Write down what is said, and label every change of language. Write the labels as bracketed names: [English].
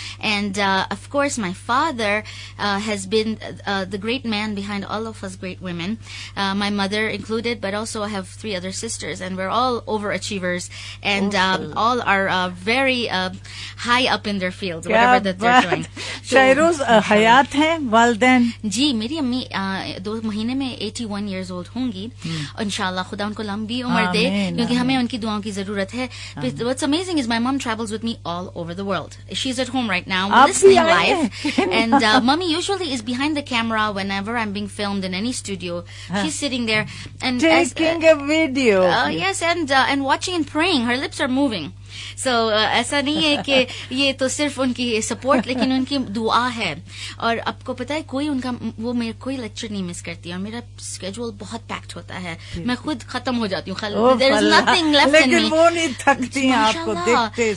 [English] And of course, my father has been the great man behind all of us great women, my mother included, but also I have 3 other sisters, and we're all overachievers, and all are very high up in their fields, whatever that they're doing. [Urdu] شائروز حیات ہیں والدین؟ جی میری امی 2 مہینے میں 81 years old ہوں گی. انشاءاللہ خدا ان کو لمبی عمر دے, کیونکہ ہمیں ان کی دعاؤں کی ضرورت ہے. [English] What's amazing is my mom travels with me all over the world. She's at home right now listening live, and Mummy usually is behind the camera whenever I'm being filmed in any studio. She's sitting there and taking a video. Yes, and watching and praying. Her lips are moving. [Urdu] So ایسا نہیں ہے کہ یہ تو صرف ان کی support, لیکن ان کی دعا ہے. اور آپ کو پتا ہے کوئی ان کا وہ میرا کوئی لیکچر نہیں مس کرتی, اور میرا اسکیجول بہت پیکڈ ہوتا ہے, میں خود ختم ہو جاتی ہوں, [English] there is nothing left in me. [Urdu] لیکن وہ نہیں تھکتی ہیں آپ کو دیکھتے.